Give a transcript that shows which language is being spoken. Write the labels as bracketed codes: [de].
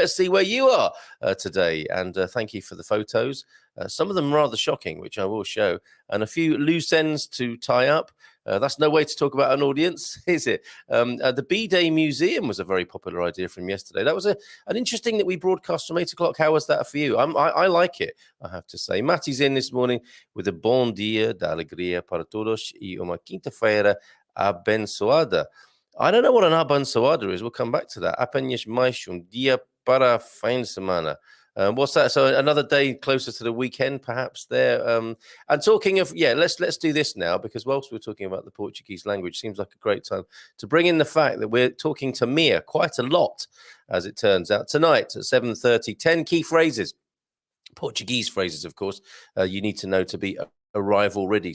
[en] Let's see where you are today. And thank you for the photos. Some of them rather shocking, which I will show, and a few loose ends to tie up. That's no way to talk about an audience, is it? The B-Day Museum was a very popular idea from yesterday. That was an interesting that we broadcast from 8 o'clock. How was that for you? I like it, I have to say. Matty's in this morning with a [pt] bom dia da alegria para todos e uma quinta-feira abençoada. [en] I don't know what an abençoada is. We'll come back to that. [pt] Apenas mais dia para fim de semana. [en] What's that? So another day closer to the weekend, perhaps there. And talking of, let's do this now, because whilst we're talking about the Portuguese language, seems like a great time to bring in the fact that we're talking to Mia quite a lot, as it turns out, tonight at 7:30. 10 key phrases, Portuguese phrases, of course, you need to know to be arrival ready.